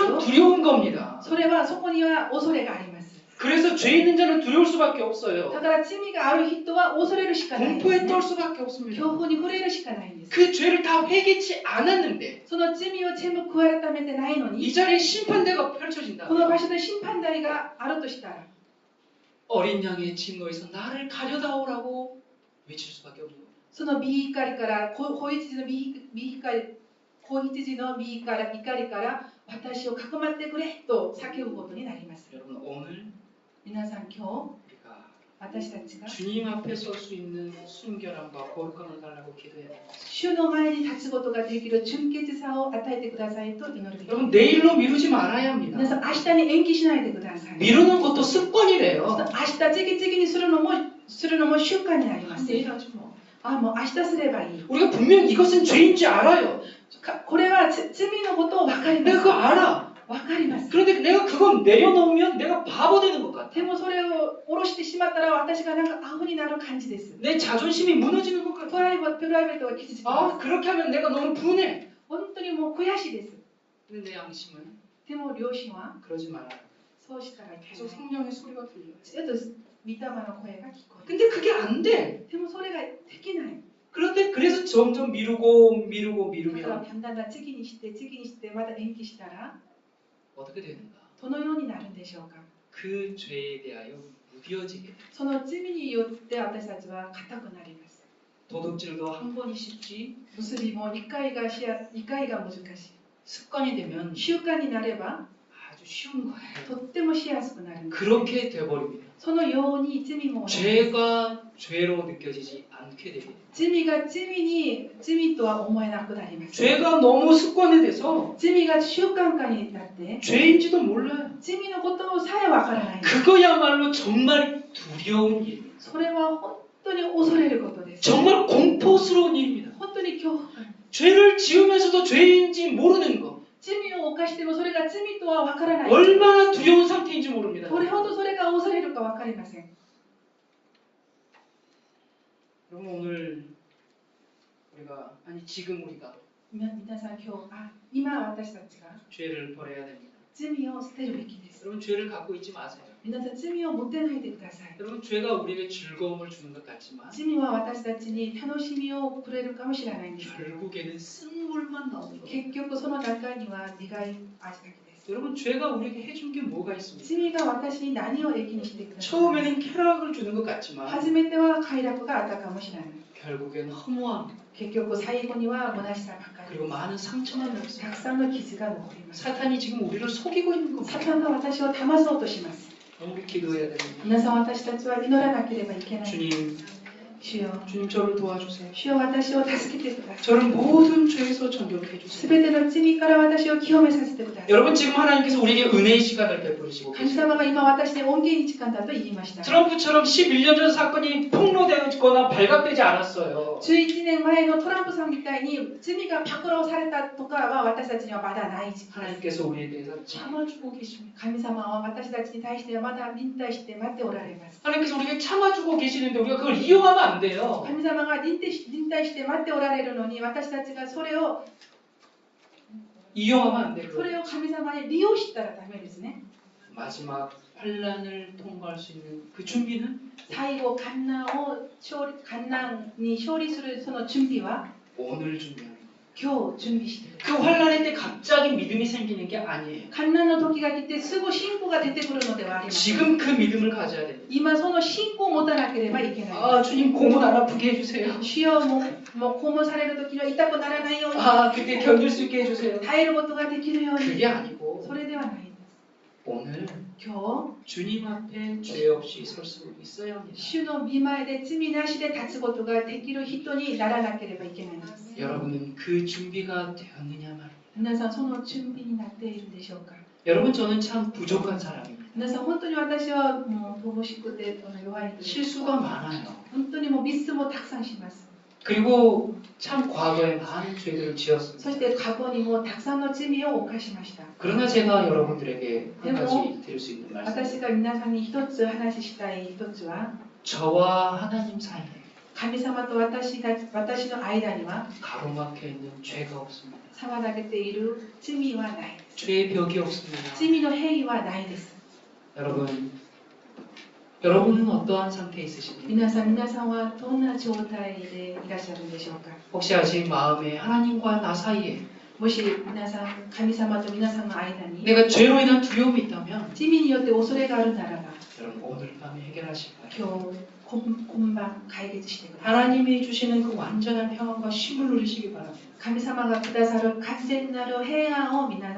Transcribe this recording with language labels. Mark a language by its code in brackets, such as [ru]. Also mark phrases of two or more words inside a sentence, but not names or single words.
[ko] 항상 [ja] ど、 [ko] 두려운 겁니다. [ja] それはそこには恐れがあります。 [ko] 그래서 죄 있는 자는 두려울 수밖에 없어요. [ja] だから罪がある人は恐れるしかないんです [ko] 공포에 [ja] ね。 [ko] 떨 수밖에 없습니다. [ja] 恐怖に触れるしかないんです。 [ko] 그 죄를 다 회개치 않았는데 [ja] その罪を全部悔い改めてないの [ko] 이 [ja] に、 [ko] 자리에 심판대가 [ja] この [ko] 펼쳐진다. [ja] 場所で審判台があるとしたら、 [ko] 어린 양의 증거에서 나를 가려다오라고 외칠 수밖에 없는 거예요. [ja] その身怒りから子羊の怒りから私をかくまってくれと叫ぶことになります。 [ko] 여러분 오늘 [ja] 皆さん今日 [ko] 우리가 [ja] 私たちが [ko] 주님 앞에 설 수 있는 순결함과 거룩함을 달라고 기도해야 됩니다. [ja] 主の前に立つことができる純潔さを与えてくださいと祈るべき [ko] 여러분 [ja] です。 [ko] 내일로 미루지 말아야 [ja] 皆 [ko] 합니다. [ja] さん明日に延期しないでください。 [ko] 미루는 것도 [ja] その [ko] 습관이래요. [ja] 明日次々にするのも習慣になります。 [ko] 내일 하지 뭐. [ja] もう明日すればいい。 [ko] 우리가 분명 이것은 죄인지 알아요. [ja] これは罪のことを分かりま [ko] 내가 [ja] す。 [ko] 그거 알아. [ja] 分かります。 [ko] 그런데 내가 그건 내려놓으면 내가 바보 되는 것 같아. [ja] でもそれを下ろしてしまったら私がなんかアホになる感じです。 [ko] 내 자존심이 무너지는 것 [ja] プ [ko] 같아. [ja] ライベートが傷つきま [ko] 아 [ja] す。 [ko] 그렇게 하면 내가 너무 분해. [ja] 本当にもう悔しいです。 [ko] 근데 내 양심은 [ja] でも良心は [ko] 그러지 말아요. [ja] そうしたらいけ [ko] 계속 [ja] ない。 [ko] 성령의 소리가 들려요. [ja] ちょっと御霊の声が聞こえる。 [ko] 근데 그게 안 돼. [ja] でもそれができない。 [ko] 그런데 그래서 점점 미루고 [ja] だから [ko] 미루면 [ja] だんだん次にしてまた延期したら [ko] 어떻게 되는가? [ja] どのようになるんでしょうか。 [ko] 그 죄에 대하여 무뎌지게 돼. [ja] その罪によって私たちは固くなります。 [ko] 도둑질도 한 번이 쉽지 [ja] 結びも2回が難しい。 [ko] 습관이 되면 [ja] 習慣になれば [ko] 아주 쉬운 거예요. [ja] とってもしやすくなるんです。 [ko] 그렇게 돼버립니다. [ja] そのように罪も同じです。 [ko] 죄가 죄로 느껴지지 않게 됩니다. [ja] 罪が罪とは思えなくなります。 [ko] 죄가 너무 습관이 돼서 [ja] 罪が習慣化になって [ko] 죄인지도 몰라요. [ja] 罪のことさえわからない。 [ko] 그거야말로 정말 두려운 일입니다. [ja] それは本当に恐れることです。 [ko] 정말 공포스러운 일입니다. [ja] 本当に恐怖感。 [ko] 죄를 지으면서도 죄인지 모르는 것. [ja] 罪を犯してもそれが罪とはわからない。 [ko] 얼마나 두려운 상태인지 모릅니다. [ja] どれほどそれが恐れるかわかりません。 [ko] 여러분 오늘 지금 우리가 [ja] 皆さん今私たちが [ko] 죄를 버려야 됩니다. [ja] 罪を捨てるべきです。 [ko] 여러분 죄를 갖고 있지 마세요. [ja] 皆さん罪を持ってないでください。 [ko] 여러분 죄가 우리에게 즐거움을 주는 것 같지만 [ja] 罪は私たちに楽しみをくれるかもしれないんですけど、 [ko] 결국에는 쓴물만 나오는 거예요. [ja] 結局その中には苦い味だけです。 [ko] 여러분 죄가 우리에게 해준 게 뭐가 있습니까? [ja] 罪が私に何を益にしてください。 [ko] 처음에는 쾌락을 주는 것 같지만 [ja] 初めては快楽があったかもしれない。 [ko] 결국에는 허무함 [ja] 結局最後には虚しさばかり [ko] 그리고 [ja] です。 [ko] 많은 상처만 [ja] た [ko] 남습니다. [ja] くさんの傷が残ります。 [ko] 사탄이 지금 우리를 속이고 있는 [ja] サ [ko] 겁니다. [ja] タンが私を騙そうとします。 [ko] 우리 기도해야 됩니다. [ja] 皆さん私たちは祈らなければいけない。 [ko] 주님, [ja] 主よ、 [ko] 주님 저를 도와주세요. [ja] 主よ私を助けてください。 [ko] 저를 모든 죄에서 정결해 [ja] す [ko] 주세요. [ja] べての罪から私を清めさせてください。 [ko] 여러분 지금 하나님께서 우리에게 은혜의 시간을 베푸시고 [ja] 神 [ko] 계십니다. [ja] 様が今私に恩恵に時間だと言いました。 [ko] 트럼프처럼 11년 전 사건이 폭로되거나 발각되지 않았어요. [ja] 11 年前のトランプさんみたいに罪が暴露されたとかは私たちにはまだない時期です。 [ko] 하나님께서 우리에 대해서 참아주고 계십니다. [ja] 神様は私たちに対してはまだ忍耐して待っておられます。 [ko] 하나님께서 우리에게 참아주고 계시는데 우리가 그걸 이용하면 안 돼요. [ja] 神様が忍耐して待っておられるのに私たちがそれを [ko] 이용하면 안 돼요. [ja] 神様に利用したらダメですね。 [ko] 마지막 환란을 통과할 수 있는 그 준비는 [ja] 最後患難に勝利するその準備は [ko] 오늘 준비하는 거예요. [ja] 今日準備してください。 [ko] 그 환란일 때 갑자기 믿음이 생기는 게 아니에요. [ja] 患難の時が来てすぐ信仰が出てくるのではありません。 [ko] 지금 그 믿음을 가져야 됩니다. [ja] 今その信仰を持たなければいけない。 [ko] 아 주님 고문 안 아프게 해주세요. [ja] 主よもう肛門される時には痛くならないように [ko] 아 그때 견딜 수 있게 해주세요. [ja] 耐えることができるように [ko] 그게 아니고 [ja] それではないんです。 [ko] 오늘 [ja] 今 [ko] 주님 앞에 죄 없이 설 수 있어야 합니다. [ja] 日主の御前で罪なしで立つことができる人にならなければいけないんです。 [ko] 여러분은 그 준비가 되었느냐 말이에요. [ja] 皆さんその準備になっているでしょうか。 [ko] 여러분 저는 참 부족한 사람입니다. [ja] 皆さん本当に私はもう乏しくて弱いです。 [ko] 실수가 많아요. [ja] 本当にもうミスもたくさんします。 [ko] 그리고 참 과거에 많은 죄들을 지었습니다. [ja] そして過去にもたくさんの罪を犯しました。 [ko] 그러나 제가 여러분들에게 한 가지 드릴 수 있는 말씀. [ja] 私が皆さんに一つ話したい一つは [ko] 저와 하나님 사이에 [ja] 神様と私の間には [ko] 가로막혀 있는 죄가 없습니다. [ja] 妨げている罪はないです。 [ko] 죄의 벽이 없습니다. [ja] 罪の塀はないです。 [ko] 여러분은 어떠한 상태에 있으십니까? [ja] 皆さんはどんな状態でいらっしゃるんでしょうか。 [ko] 혹시 아직 마음에 하나님과 나 사이에 [ja] もし皆さん、神様と皆さんの間に [ko] 내가 죄로 인한 두려움이 있다면 [ja] 罪によって恐れがあるならば、 [ko] 여러분 오늘 밤에 해결하실 거예요. [ja] 今日今晩解決してください。 [ko] 하나님이 주시는 그 완전한 평안과 쉼을 누리시기 바랍니다. [ja] 神様がくださる完全なる平安を皆さん